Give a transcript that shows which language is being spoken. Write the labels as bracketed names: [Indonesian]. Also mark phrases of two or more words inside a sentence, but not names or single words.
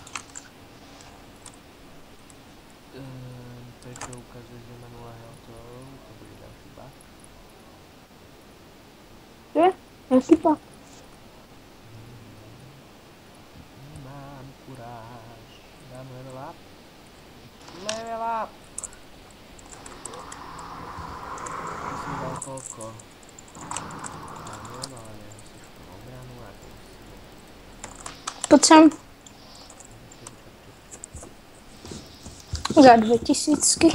[Slovak] Prečo ukazuje, že má 0 healthov? To bude ďalší bug. Je? Jaký pak? Mám kuráž. [English] Dám level up. Level up! [Slovak] Ty si mi dal koľko? Ja neviem, ale nemusíš tú obranu a to si... Poď sem. Za 2000.